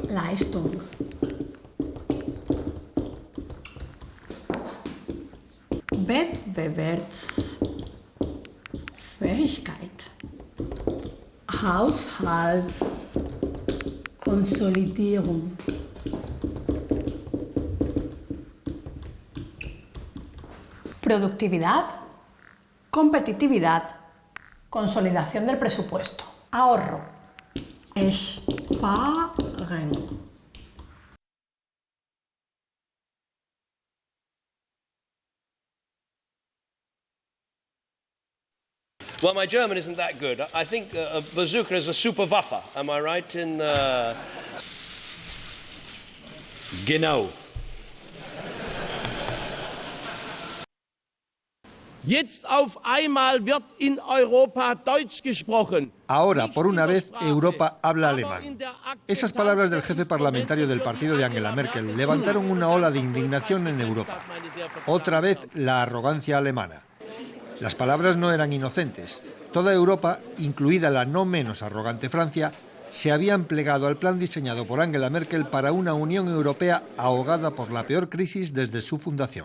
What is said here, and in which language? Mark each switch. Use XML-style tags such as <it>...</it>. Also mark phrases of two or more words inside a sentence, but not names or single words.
<de>Leistung. Wettbewerbsfähigkeit. Haushaltskonsolidierung.</de> <es>Productividad, competitividad, consolidación del presupuesto, ahorro,</es> <de>Sparen.</de> <en>Well, my German isn't that good. I think a bazooka is a Superwaffe. Am I right in...</en> <de>Genau. Jetzt auf einmal wird in Europa Deutsch gesprochen.</de> <es>Ahora, por una vez, Europa habla alemán. Esas palabras del jefe parlamentario del partido de Angela Merkel levantaron una ola de indignación en Europa. Otra vez, la arrogancia alemana. Las palabras no eran inocentes. Toda Europa, incluida la no menos arrogante Francia, se habían plegado al plan diseñado por Angela Merkel para una Unión Europea ahogada por la peor crisis desde su fundación.</es>